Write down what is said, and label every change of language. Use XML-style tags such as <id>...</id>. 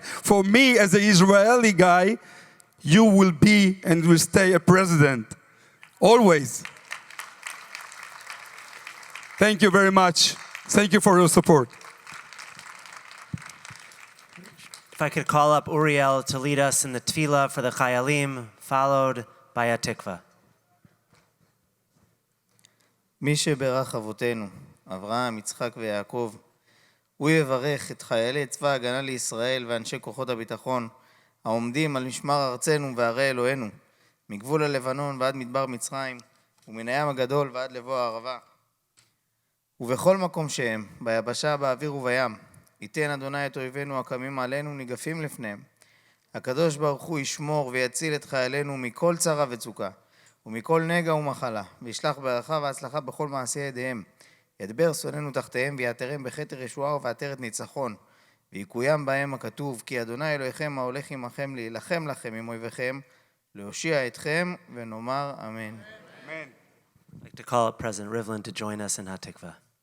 <en>For me as an Israeli guy, you will be and will stay a president. Always. Thank you very much. Thank you for your support. If I could call up Uriel to lead us in the tefillah for the Chayalim, followed by a tikva.</en> <he>מי שברך אבותינו, אברהם, יצחק ויעקב, הוא יברך את חיילי צבא ההגנה לישראל ואנשי כוחות הביטחון, העומדים על משמר ארצנו וערי אלוהינו, מגבול הלבנון ועד מדבר מצרים, ומן הים הגדול ועד לבוא הערבה. ובכל מקום שהם, ביבשה, באוויר ובים, ייתן אדוני את אויבינו הקמים עלינו ניגפים לפניהם. הקדוש ברוך הוא ישמור ויציל את חיילינו מכל צרה וצוקה, ומכל נגע ומחלה, וישלח ברכה והצלחה בכל מעשי ידיהם. ידבר שונאינו תחתיהם ויעטרם בכתר ישועה ובעטרת ניצחון. ויקוים בהם הכתוב, כי אדוני אלוהיכם ההולך עמכם להילחם לכם עם אויביכם, להושיע אתכם, ונאמר אמן.</he> <en>I'd like to call up President Rivlin to join us in Hatikva.</en>